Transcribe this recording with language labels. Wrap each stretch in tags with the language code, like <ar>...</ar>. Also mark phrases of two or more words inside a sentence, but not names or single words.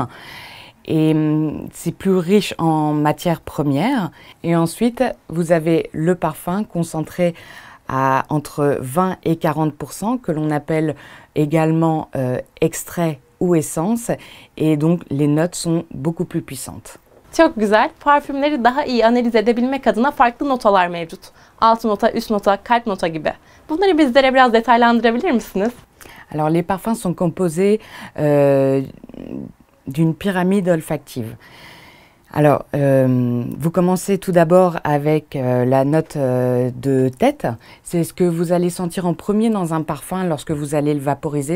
<fr>Et c'est plus riche en matières premières. Et ensuite, vous avez le parfum concentré à entre 20 et 40% que l'on appelle également extrait ou essence. Et donc les notes sont beaucoup plus puissantes.</fr> <tr>Çok güzel. Parfümleri daha iyi analiz edebilmek adına farklı notalar mevcut. Alt nota, üst nota, kalp nota gibi. Bunları bizlere biraz detaylandırabilir misiniz?</tr> <fr>Alors les parfums sont composés d'une pyramide olfactive. Alors, vous commencez tout d'abord avec la note de tête. C'est ce que vous allez sentir en premier dans un parfum lorsque vous allez le vaporiser.</fr>